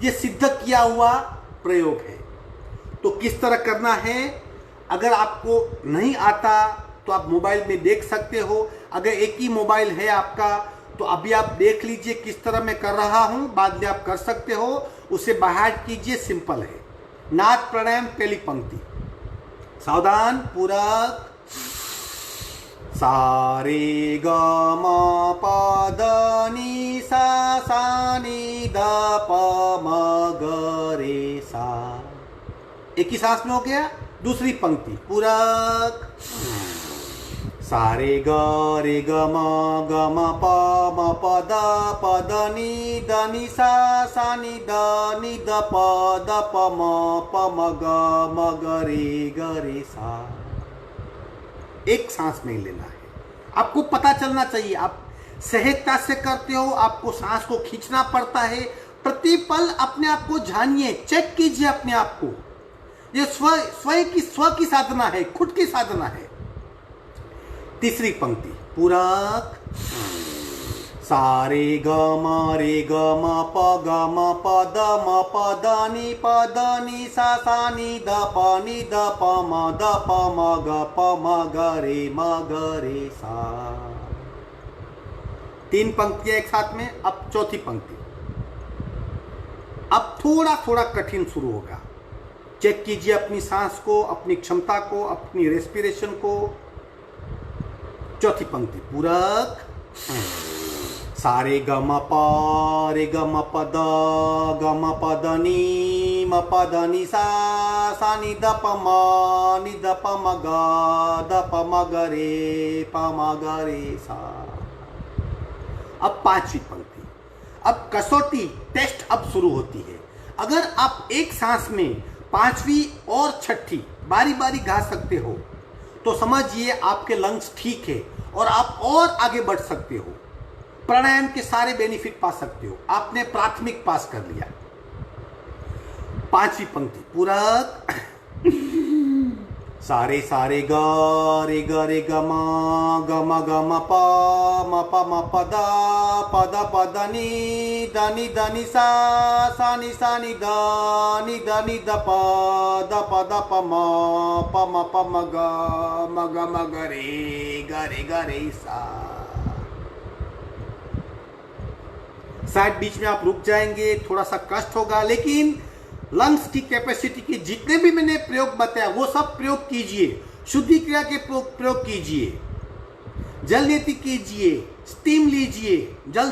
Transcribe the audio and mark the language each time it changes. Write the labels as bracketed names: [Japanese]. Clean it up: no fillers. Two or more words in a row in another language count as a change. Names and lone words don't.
[Hindi] ये सिद्ध किया हुआ प्रयोग है। तो किस तरह करना है, अगर आपको नहीं आता तो आप मोबाइल में देख सकते हो। अगर एक ही मोबाइल है आपका तो अभी आप देख लीजिए किस तरह मैं कर रहा हूं, बाद में आप कर सकते हो। उसे बाहर कीजिए, सिंपल है। नाद प्राणायाम, पहली पंक्ति, सावधान, पूरक। सा रे ग म प द नि सा नि द प म ग रे सा। एक ही सांस में हो गया। दूसरी पंक्ति, पूरक। सा रे ग म प द नि सा नि द प म ग रे सा। एक सांस में लेना है। आपको पता चलना चाहिए, आप सहजता से करते हो, आपको सांस को खींचना पड़ता है। प्रतिपल अपने आप को जानिए, चेक कीजिए अपने आप को। ये स्व की साधना है, खुद की साधना है। तीसरी पंक्ति, पूरक। सा रे ग म प द नि सा नि द प म ग रे सा। 3 पंक्तियां एक साथ में। अब चौथी पंक्ति, अब थोड़ा थोड़ा कठिन शुरू होगा। चेक कीजिए अपनी सांस को, अपनी क्षमता को, अपनी रेस्पिरेशन को। चौथी पंक्ति, पूरक। सा रे ग म प द नि सा नि द प म ग रे सा। अब 5वीं पंक्ति, अब कसौटी टेस्ट अब शुरू होती है। अगर आप एक सांस में 5वीं और 6ठी बारी बारी गा सकते हो तो समझिए आपके लंग्स ठीक है और आप और आगे बढ़ सकते हो। प्राणायाम के सारे बेनिफिट पा सकते हो। आपने प्राथमिक पास कर लिया। 5वीं पंक्ति, पूरक। सा रे ग ग म प द नि सा नि द प म ग रे सा। शायद बीच में आप रुक जाएंगे, थोड़ा सा कष्ट होगा, लेकिन लंग्स की कैपेसिटी के जितने भी मैंने प्रयोग बताया वो सब प्रयोग कीजिए। शुद्धि क्रिया के प्रयोग कीजिए, जल नीति कीजिए, स्टीम लीजिए, जल